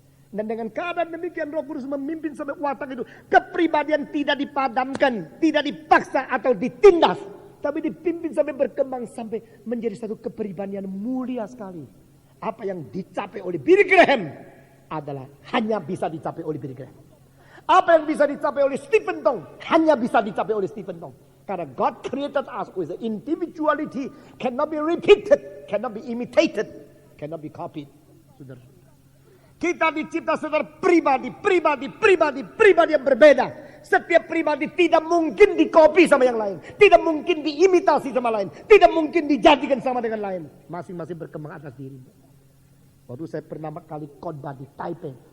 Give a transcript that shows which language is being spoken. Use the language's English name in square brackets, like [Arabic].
[Indonesian] Dan dengan keadaan demikian Roh Kudus memimpin sampai watak itu. Kepribadian tidak dipadamkan, tidak dipaksa atau ditindas. Tapi dipimpin sampai berkembang sampai menjadi satu kepribadian mulia sekali. Apa yang dicapai oleh Billy Graham adalah hanya bisa dicapai oleh Billy Graham. Apa yang bisa dicapai oleh Stephen Tong hanya bisa dicapai oleh Stephen Tong. Karena [English] God created us with individuality, cannot be repeated, cannot be imitated, cannot be copied. [Indonesian] Saudara. Kita dicipta secara pribadi yang berbeda. Setiap pribadi tidak mungkin dikopi sama yang lain. Tidak mungkin diimitasi sama lain. Tidak mungkin dijadikan sama dengan lain. Masing-masing berkembang atas diri. Waktu saya pertama kali khotbah di Taipei.